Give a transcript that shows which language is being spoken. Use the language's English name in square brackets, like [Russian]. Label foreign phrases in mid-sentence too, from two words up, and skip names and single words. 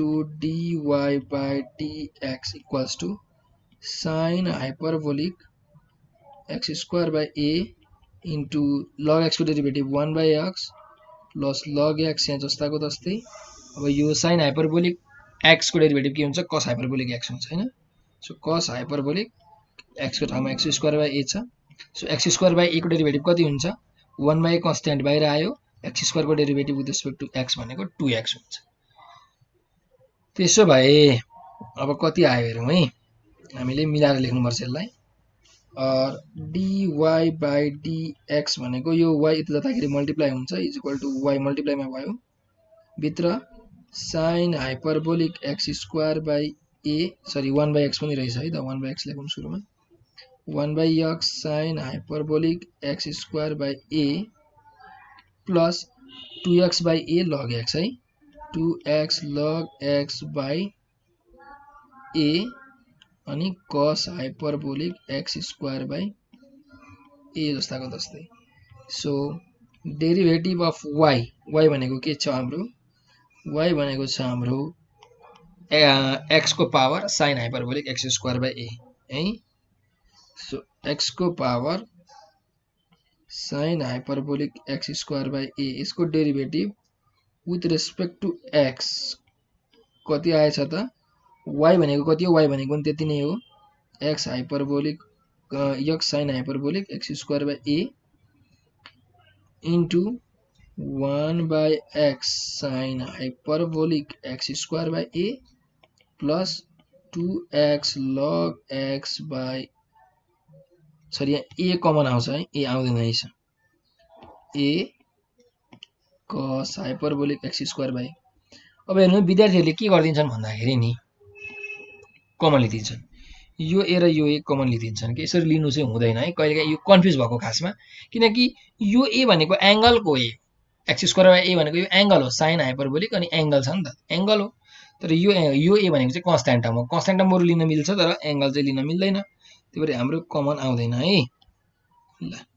[English] dy by dx equals to sin hyperbolic x square by a into log x [Nepali] को डेरिभेटिभ [English] 1 by x plus log x [Nepali] यहाँ जस्ताको जस्तै अब यो [English] sin hyperbolic x [Nepali] को डेरिभेटिभ के हुन्छ [English] cos hyperbolic x [Nepali] हुन्छ हैन सो [English] cos hyperbolic x [Nepali] को ठाउँमा [English] x square by a [Nepali] छ सो [English] x square by a [Nepali] को डेरिभेटिभ कति हुन्छ [English] 1 by constant [Nepali] बाहिर आयो [English] x square [Nepali] को डेरिभेटिभ [English] with respect to x [Nepali] भनेको 2x हुन्छ त्यसो भए अब कति आयो हेरौं है हामीले मिलाएर लेख्नु पर्छ यसलाई और [English] dy by dx [Nepali] भनेको यो y यता जाँदाखेरि मल्टिप्लाई हुन्छ [English] is equal to y multiply [Nepali] मा भयो भित्र [English] sin hyperbolic x square by a [Nepali] सरी [English] 1 by x [Nepali] पनि रहेछ है त [English] 1 by x [Nepali] लेखौं सुरुमा [English] 1 by x sin hyperbolic x square by a plus 2x by a log x [Nepali] है [English] 2x log x by a [Nepali] अनि [English] cos hyperbolic x² a [Nepali] जस्ताको जस्तै सो [English] derivative of y [Nepali] भनेको के छ हाम्रो y भनेको छ हाम्रो x को पावर [English] sin hyperbolic x² [Nepali] है सो x को पावर [English] sin hyperbolic x² [Nepali] यसको [English] derivative with respect to x [Nepali] कति आएछ त y भनेको कति हो y भनेको पनि त्यति नै हो [English] x hyperbolic x sin hyperbolic x² into 1/x sin hyperbolic x² plus 2x log x by [Nepali] सरी यहाँ a कमन आउँछ है a आउँदैन रहेछ [English] a cos hyperbolic x² [Nepali] अब हेर्नु विद्यार्थीहरुले के गर्दिन्छन् भन्दाखेरि नि कमन लिदिन्छन् यो a र यो a कमन लिदिन्छन् के यसरी लिनु चाहिँ हुँदैन है कहिलेकाहीँ यो कन्फ्युज भएको खासमा किनकि यो a भनेको एंगलको a x² भनेको यो एंगल हो [English] sin hyperbolic [Nepali] अनि एंगल छ नि त एंगल हो तर यो a भनेको चाहिँ [English] constant term [Nepali] हो [English] constant term [Nepali] बरु लिन मिल्छ तर एंगल चाहिँ लिन मिल्दैन त्यही भएर हाम्रो कमन आउँदैन है ल